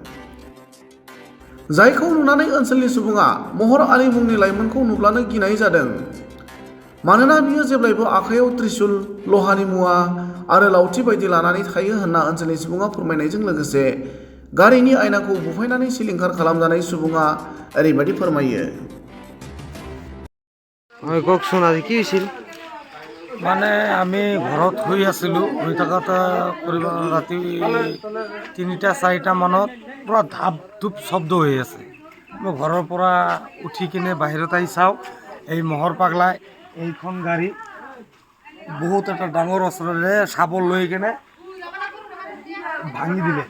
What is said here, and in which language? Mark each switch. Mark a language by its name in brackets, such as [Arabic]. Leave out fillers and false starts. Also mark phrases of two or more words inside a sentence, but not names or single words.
[Bodo] जायखौ नुनानै ओनसोलनि सुबुङा महर आली मुंनि लाइमोनखौ नुब्लानो गिनाय जादों। मानोना बियो जेब्लायबो आखायाव त्रिशुल, लहानि मुवा आरो लावथि बायदि लानानै थायो होनना ओनसोलनि सुबुङा फोरमायनायजों लोगोसे गारिनि आयनाखौ बुफायनानै सिलिंखार खालामजानाय सुबुङा ओरैबायदि फोरमायो। [Assamese] কওকচোন আজি কি হৈছিল? মানে আমি ঘৰত শুই আছিলোঁ, শুই থাকোঁতে ৰাতি ৩টা-৪টা মানত পূৰা ধাপ ধূপ শব্দ হৈ আছে। মই ঘৰৰ পৰা উঠি কিনে বাহিৰত আহি চাওঁ, এই মহৰ পাগলাই এইখন গাড়ী বহুত এটা ডাঙৰ অস্ত্ৰেৰে চাবল লৈ কিনে ভাঙি দিলে।